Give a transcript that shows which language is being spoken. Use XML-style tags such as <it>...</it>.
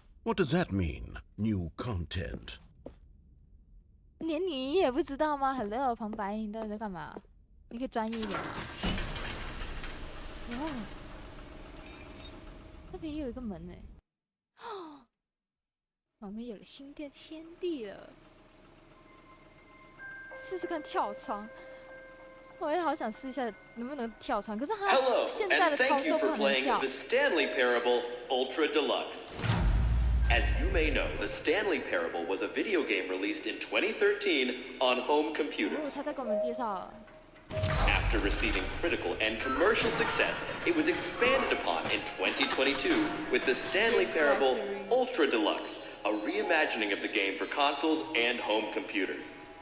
<en>What does that mean, new content?</en> <zh>连你也不知道吗 ？Hello， 旁白，你到底在干嘛？你可以专业一点吗？哦，那边也有一个门呢。哦，我们有了新的天地了。试试看跳窗，我也好想试一下能不能跳窗，可是它现在的操作不能跳。</zh> <en>The Stanley Parable Ultra Deluxe. As you may know, the Stanley Parable was a video game released in 2013 on home computers.</en> <zh>他在给我们介绍。</zh> <en>After receiving critical and commercial success, it was expanded upon in 2022 with the Stanley Parable Ultra Deluxe, a reimagining of the game for consoles and home computers.</en>